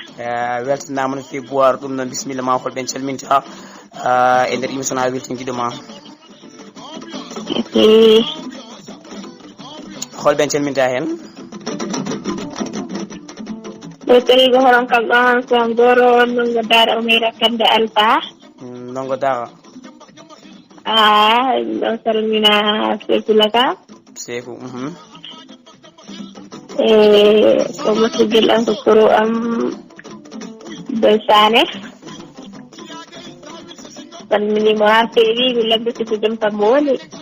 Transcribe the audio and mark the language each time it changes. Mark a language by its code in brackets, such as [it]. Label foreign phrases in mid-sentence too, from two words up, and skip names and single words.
[ff] Eh, weltanama no fewi Boiro, ɗum noon bisimilla ma, holɓen calminta, ah, e nder émission ha weltin guiɗo ma. Eyi. Holɓen calminta hen? Ɗo tawi ko horon kam ɗon ko Mboro, Ndongo Dara, Oumeyra Kande Alpha. Mm, Ndongo Dara. Ah, ɗo salmina Sekou Laka. Sekou, mhm. E ko moƴƴugel am ko koro am Boy Sané. Salminima ha fewi, mi lambiti ko jam kam mo woni.